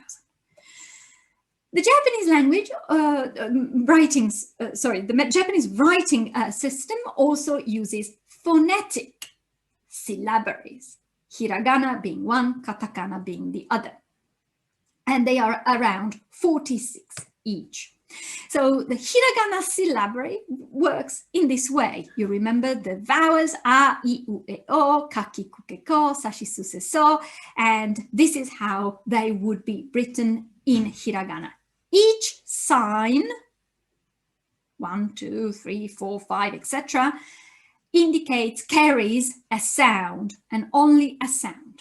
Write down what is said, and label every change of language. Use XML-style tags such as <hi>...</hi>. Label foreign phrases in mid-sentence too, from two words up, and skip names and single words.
<en>The Japanese language the Japanese writing system also uses phonetic syllabaries. Hiragana being one, katakana being the other. And they are around 46 each. So the hiragana syllabary works in this way. You remember the vowels a, I, u, e, o,</en> <ja>kaki, kuke, ko, sashi, suse,</ja> <en>so, and this is how they would be written in hiragana. Each sign, 1, 2, 3, 4, 5, etc., carries a sound, and only a sound.</en>